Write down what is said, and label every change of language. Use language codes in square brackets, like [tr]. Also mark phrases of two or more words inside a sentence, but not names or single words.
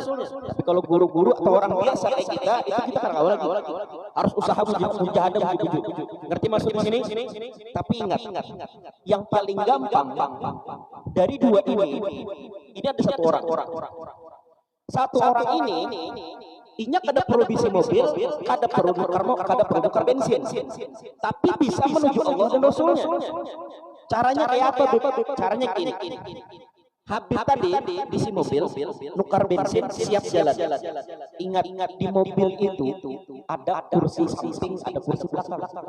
[id] Tapi kalau guru-guru atau orang biasa kayak kita, itu kita kan kawal lagi. Harus usaha mujahadah bujuk. Ngerti maksud di sini? Tapi ingat, yang paling gampang dari dua ini ada satu orang. [bjn] Satu orang ini inya kada perlu bisi mobil, kada perlu tukar bensin, tapi bisa menuju Allah dan Rasulnya. [id] Caranya kayak apa, Beb? Caranya gini. [bjn] Habib tadi bisi mobil, nukar bensin, siap jalan. [id] Ingat di mobil itu ada kursi samping, ada kursi belakang.